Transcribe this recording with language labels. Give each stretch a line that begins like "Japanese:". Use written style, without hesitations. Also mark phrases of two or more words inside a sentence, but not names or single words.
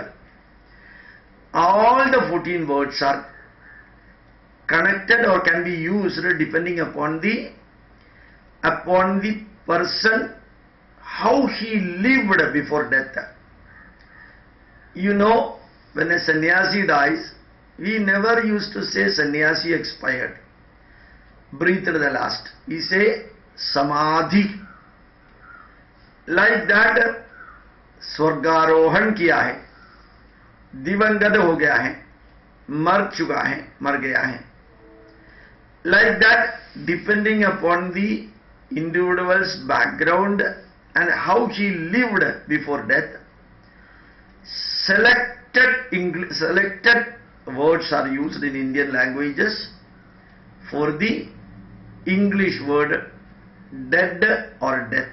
English: All the 14 words are connected or can be used depending upon the person, how he lived before death. You know, when a sannyasi dies, we never used to say sannyasi expired, breathed the last. We say samadhi. Like that,
Hindi: स्वर्गारोहण किया है, दिवंगत हो गया है, मर चुका है, मर गया है.
English: Like that, depending upon the individual's background and how he lived before death, selected words are used in Indian languages for the English word dead or death.